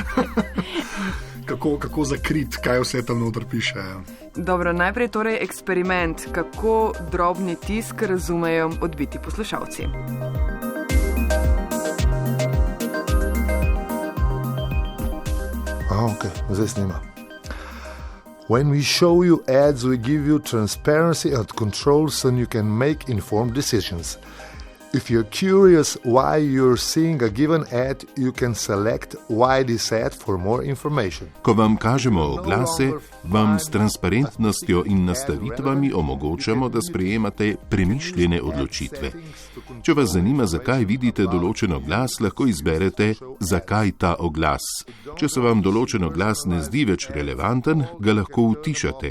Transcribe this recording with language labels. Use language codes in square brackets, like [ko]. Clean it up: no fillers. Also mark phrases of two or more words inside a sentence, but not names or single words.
[sl] Kako zakriti, kaj vse tam notri piše. Dobro, najprej torej eksperiment, kako drobni tisk razumejo odbiti poslušalci. Okay, zdaj snima. [en] When we show you ads, we give you transparency and control so you can make informed decisions. If you're curious why you're seeing a given ad, you can select why this ad for more information. [sl] Ko vam kažemo oglase, vam s transparentnostjo in nastavitvami omogočamo, da sprejemate premišljene odločitve. Če vas zanima, zakaj vidite določen oglas, lahko izberete, zakaj ta oglas. Če se vam določen oglas ne zdi več relevanten, ga lahko utišate.